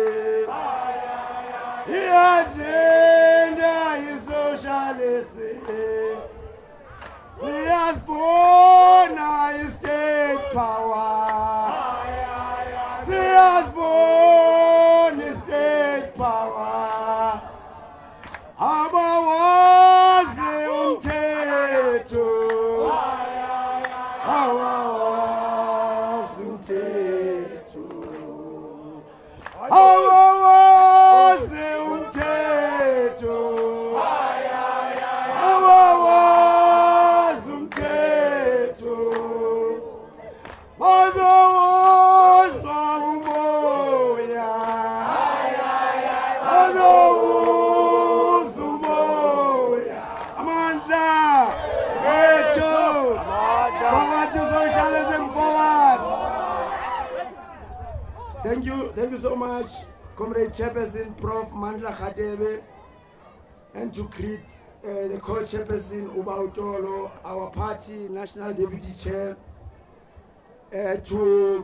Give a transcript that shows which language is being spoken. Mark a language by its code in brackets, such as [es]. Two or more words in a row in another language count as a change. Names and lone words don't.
[en] Agenda ye-socialist. [zu] Siyasibona [en] state power. [zu] Siyasibona [en] state power. [zu] Abawazi umthetho. Abawazi umthetho. Awawazi umthetho. Awawazi umthetho. Bazawuzwa umoya. Bazawuzwa umoya. Amandla. Wethu. [en] Forward to socialism, forward. Thank you so much, Comrade Chairperson, Prof. Mandla Khatebe, and to greet the co-chairperson, Ubautolo, our party National Deputy Chair, to